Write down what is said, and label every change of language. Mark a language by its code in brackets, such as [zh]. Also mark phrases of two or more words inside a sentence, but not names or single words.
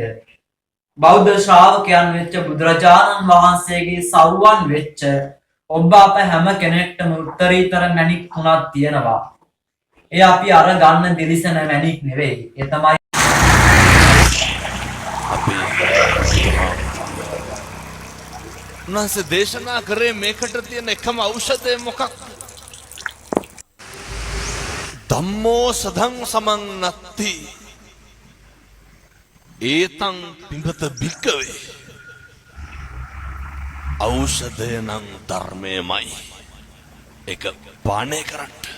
[si] බෞද්ධ ශ්‍රාවකයන් වෙච්ච බුදුරජාණන් වහන්සේගේ සවුවන් වෙච්ච ඔබ අප හැම කෙනෙක්ටම උත්තරීතර මණික් තුනක් තියෙනවා. ඒ අපි අර ගන්න දිලිසෙන මණික් නෙවෙයි. ඒ තමයි උන්වහන්සේ දේශනා කරේ මේකට තියෙන එකම ඖෂධය මොකක්ද? [pi] ධම්මෝ සදං සමන් නත්ති ඒතං පිඹත භික්කවේ. [si] ඖෂධය නම් ධර්මයමයි. ඒක පානය කරන්න.